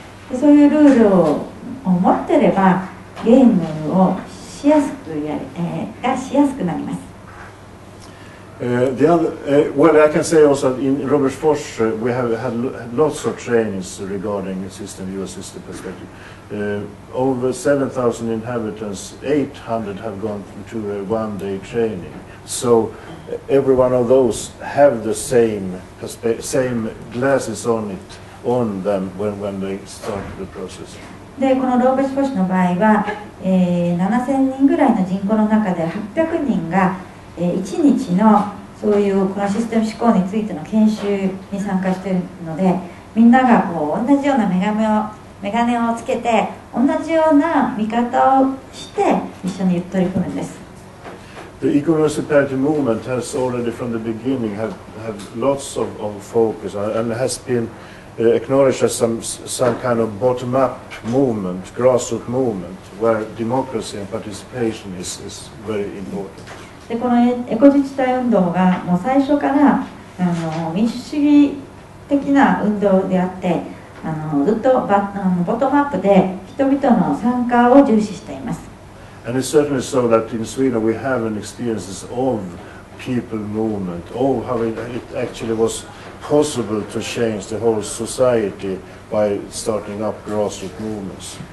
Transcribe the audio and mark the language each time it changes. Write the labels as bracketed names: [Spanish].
[Japanese] で、そういうルールを持ってればゲームをしやすくなります。 [English] Well, I can say also in Robertsfors we have had lots of trainings regarding system view and system perspective. Over 7,000 inhabitants, 800 have gone to a one-day training. So every one of those have the same glasses on them when they start the process. [Japanese] で、このローベスフォ市の場合は、7000人ぐらいの人口の中で800人が1日のそういうこのシステム思考についての研修に参加しているので、みんなが同じようなメガネをつけて同じような見方をして一緒に取り組むんです。 [English] The eco-municipality movement has already from the beginning have lots of focus and has been acknowledged as some kind of bottom-up movement, grassroots movement, where democracy and participation is very important. [Japanese] で、このエコ自治体運動がもう最初から民主主義的な運動であってずっとボトムアップで人々の参加を重視しています。 [English] And it's certainly so that in Sweden we have an experiences of people movement, of how it actually was possible to change the whole society by starting up grassroots movements.